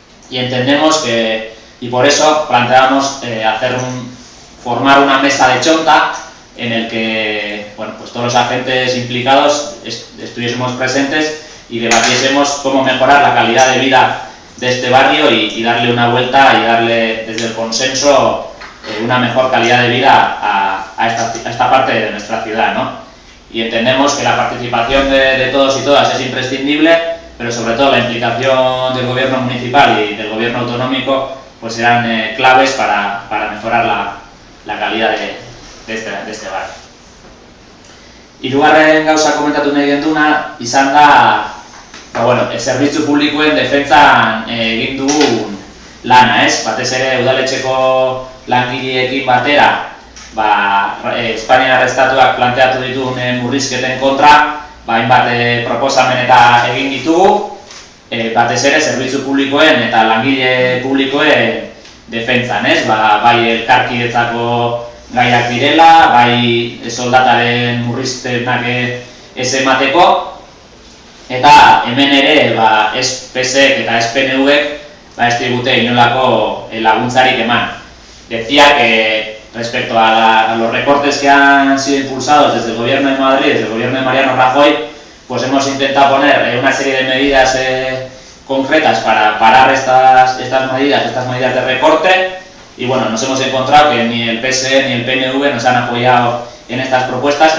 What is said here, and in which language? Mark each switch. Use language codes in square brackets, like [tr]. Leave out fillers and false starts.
[es] Y entendemos y por eso planteamos formar una mesa de Chonta en el que, bueno, pues todos los agentes implicados estuviésemos presentes y debatiésemos cómo mejorar la calidad de vida de este barrio y darle una vuelta y darle desde el consenso una mejor calidad de vida a esta parte de nuestra ciudad, ¿no? Y entendemos que la participación de todos y todas es imprescindible, pero sobre todo la implicación del gobierno municipal y del gobierno autonómico pues serán claves para mejorar la calidad de este barrio. [eu] Hirugarren gauza komentatu nahi genduna izan da bueno, zerbitzu publikoen defentsan egin dugun lana, ez? Batez ere udaletxeko langileekin batera Espainiar estatuak planteatu dituen murrizketen kontra hainbat proposamen eta egin ditugu, batez ere zerbitzu publikoen eta langile publikoen defentsan, ez? Bai elkarkidetzako gaiak direla, bai soldataren murriztenak ez emateko, Eta hemen ere, ez PSek eta ez PNVek ez digute inolako laguntzarik eman. [es] Decía que respecto a los recortes que han sido impulsados desde el gobierno de Madrid, desde el gobierno de Mariano Rajoy, pues hemos intentado poner una serie de medidas concretas para parar estas medidas de recorte, y bueno, nos hemos encontrado que ni el PSE ni el PNV nos han apoyado en estas propuestas.